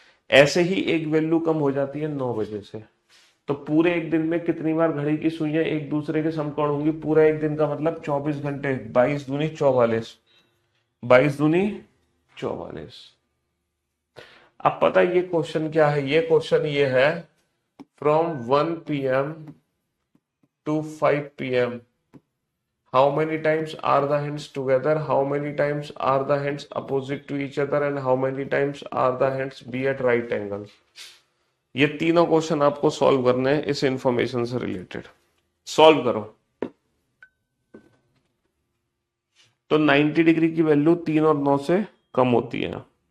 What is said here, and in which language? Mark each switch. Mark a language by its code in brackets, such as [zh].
[hi] ऐसे ही एक वैल्यू कम हो जाती है 9 बजे से। तो पूरे एक दिन में कितनी बार घड़ी की सुइयां एक दूसरे के समकोण होंगी? पूरा एक दिन का मतलब 24 घंटे, 22 दूनी 44। 22 दूनी 44। अब पता है ये क्वेश्चन क्या है? ये क्वेश्चन ये है, [en] From 1 p.m. to 5 p.m. how many times are the hands together, how many times are the hands opposite to each other, and how many times are the hands be at right angle? [hi] ये तीनों question आपको solve करने हैं इस information से related. Solve करो। तो 90 degree की वैल्यू 3 और 9 से कम होती है।